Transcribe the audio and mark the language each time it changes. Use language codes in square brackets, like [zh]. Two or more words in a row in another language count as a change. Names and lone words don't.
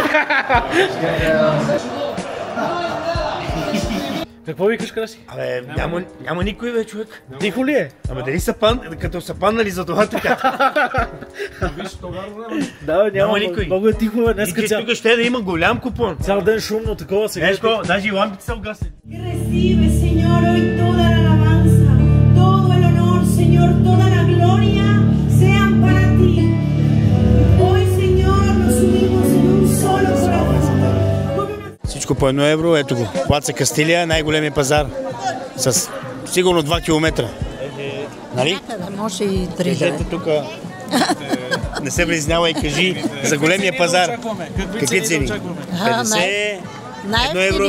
[bg] Какво викаш, Краси? Абе, няма никой, бе, човек. Тихо ли е? Ама дали са като са паднали за това така? Да, няма никой. Много е тихо, бе. Днеска цял... Тук ще да има голям купон. Цял ден шумно, такова сега. Днешко, даже и лампите са угасени. [es] Recibe, Señor, hoy toda la alabanza, todo el honor, Señor, toda la gloria sean para ti. Hoy, Señor, nos unimos en un solo corazón. [bg] Всичко по 1 евро, ето го. Плаца Кастилия, най-големия пазар. С сигурно 2 километра. Нали? Някъде може и 3 да е. Ето тук. Не се близнява и кажи за големия пазар. Какви цени? 50, 1 евро.